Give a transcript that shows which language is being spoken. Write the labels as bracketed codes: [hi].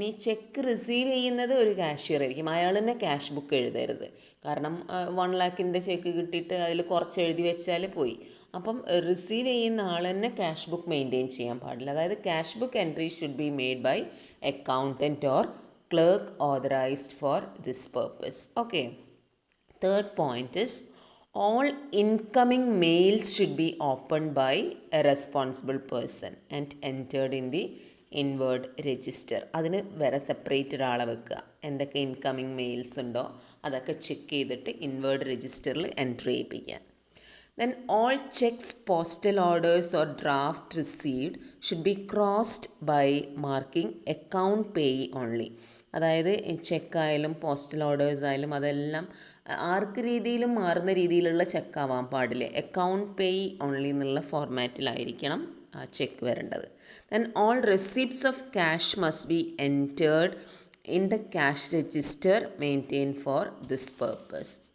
[ml] ഇനി check receive ചെയ്യുന്നത് ഒരു കാഷ്യർ ആയിരിക്കും, അയാൾ തന്നെ ക്യാഷ് ബുക്ക് എഴുതരുത്. കാരണം 1 lakhൻ്റെ ചെക്ക് കിട്ടിയിട്ട് അതിൽ കുറച്ച് എഴുതി വെച്ചാൽ പോയി. അപ്പം റിസീവ് ചെയ്യുന്ന ആൾ തന്നെ ക്യാഷ് ബുക്ക് മെയിൻറ്റെയിൻ ചെയ്യാൻ പാടില്ല. [en] അതായത് cash book entry should be made by accountant or clerk authorised for this purpose. Okay, third point is all incoming mails should be opened by a responsible person and entered in the inward register. [ml] അതിന് വേറെ separate ഒരാളെ വെക്കുക. എന്തൊക്കെ incoming males ഉണ്ടോ അതൊക്കെ check ചെയ്തിട്ട് inward രജിസ്റ്ററിൽ entry ചെയ്യിപ്പിക്കുക. [en] Then all checks, postal orders or draft received should be crossed by marking account payee only. [ml] അതായത് ചെക്കായാലും പോസ്റ്റൽ ഓർഡേഴ്സ് ആയാലും അതെല്ലാം ആർക്ക് രീതിയിലും മാറുന്ന രീതിയിലുള്ള ചെക്കാവാൻ പാടില്ല. അക്കൗണ്ട് പേയി ഓൺലി എന്നുള്ള ഫോർമാറ്റിലായിരിക്കണം ആ ചെക്ക് വരേണ്ടത്. [en] Then all receipts of cash must be entered in the cash register maintain for this purpose.